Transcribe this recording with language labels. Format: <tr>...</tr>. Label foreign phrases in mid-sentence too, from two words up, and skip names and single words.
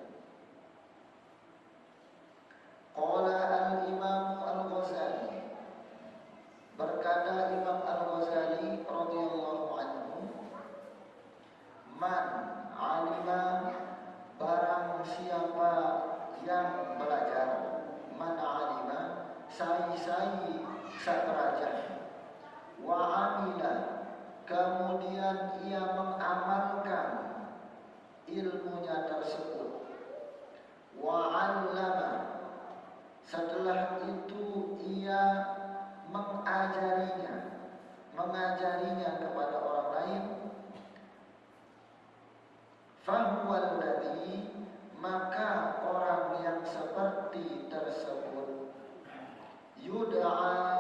<ar>قال الإمام الغزالي,</ar> <id>berkata Imam Al-Ghazali</id> <ar>رضي الله عنه, من علم,</ar> <id>barang siapa yang belajar,</id> <ar>من علم,</ar> <id>sai-sai sabraja,</id> <ar>وعمل,</ar> <id>kemudian ia mengamalkan ilmunya tersebut,</id> <ar>وعلّم,</ar> <id>setelah itu ia mengajarinya kepada orang lain,</id> <ar>فهو الذي,</ar> <id>maka orang yang seperti tersebut, yud'a,</id>